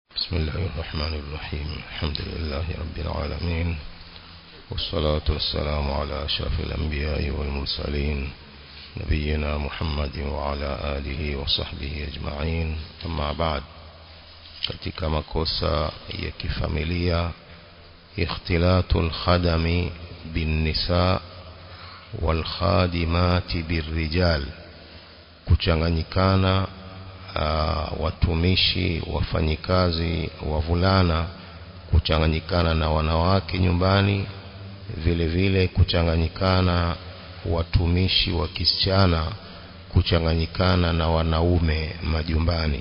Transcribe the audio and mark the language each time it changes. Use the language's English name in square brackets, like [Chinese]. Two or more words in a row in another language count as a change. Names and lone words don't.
[Arabic] بسم الله الرحمن الرحيم. الحمد لله رب العالمين، والصلاة والسلام على أشرف الأنبياء والمرسلين نبينا محمد وعلى آله وصحبه أجمعين. أما بعد، [Swahili] katika makosa ya kifamilia [Arabic] اختلاط الخدم بالنساء والخادمات بالرجال, kuchanganyikana [Swahili] watumishi wafanyikazi wavulana kuchanganyikana na wanawake nyumbani, vile vile kuchanganyikana watumishi wa kisichana kuchanganyikana na wanaume majumbani.